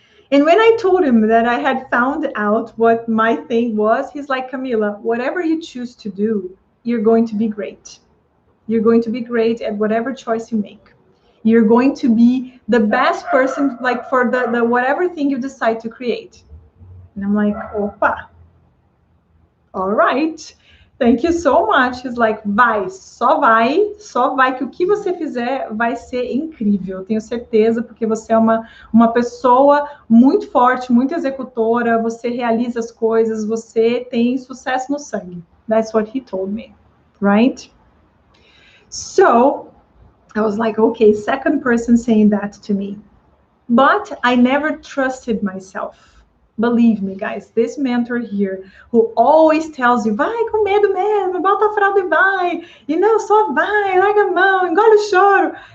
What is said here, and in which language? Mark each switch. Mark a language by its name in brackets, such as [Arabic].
[English] And when I told him that I had found out what my thing was, he's like, Camila, whatever you choose to do, you're going to be great. You're going to be great at whatever choice you make. You're going to be the best person, like for the whatever thing you decide to create. And I'm like, opa, all right. Thank you so much. He's like, [Portuguese] só vai, que o que você fizer vai ser incrível. Eu tenho certeza, porque você é uma pessoa muito forte, muito executora, você realiza as coisas, você tem sucesso no sangue. [English] That's what he told me, right? So I was like, okay, second person saying that to me. But I never trusted myself. Believe me, guys, this mentor here who always tells you, [Portuguese] vai com medo mesmo, bota a fralda e vai, [English] you know, [Portuguese] só vai, larga a mão, engole o choro.